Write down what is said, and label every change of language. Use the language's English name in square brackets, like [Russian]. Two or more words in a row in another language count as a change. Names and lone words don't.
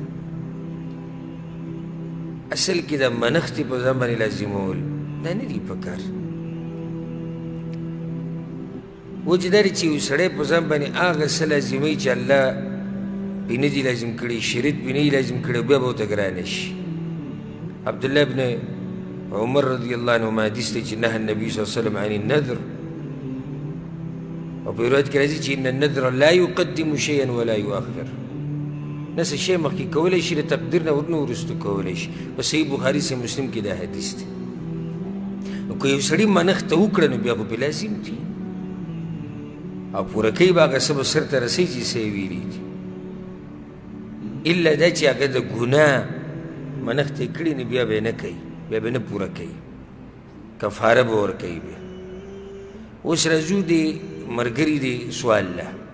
[Pashto] اصل کې د منښتې په ځان باندې لازمول دا نه دي پکار وجه دا دی چې یو سړی په ځان باندې هغه څه لازموي چې الله پې نه دي لازم کړي شریعت پې نه دي لازم کړي بیا به ورته ګرانه شي عبدالله بن عمر [Arabic] رضی الله عنهما [Pashto] حدیث دی چې [Arabic] نهى النبي صلی الله علیه وسلم عن النذر [Pashto] او په روایت کې راځي چې [Arabic] ان النذر لا يقدم شيئا ولا يؤخر [Pashto] نه څه شی مخکې کولی شي د تقدیر نه ورنه وروسته کولی شي په صحیح بخاري صحیح مسلم کې دا حدیث دی نو که یو سړي منښته وکړه نو بیا خو پې لازم دي او پوره کوي به هغه څه به سرته رسوي چې څه یې ویلي دي الا دا چې هغه د ګناه منښتې کړي نو بیا به یې نه کوي بیا به نه پوره کوي کفاره به ورکوي بیا اوس راځو د ملګري د سوال له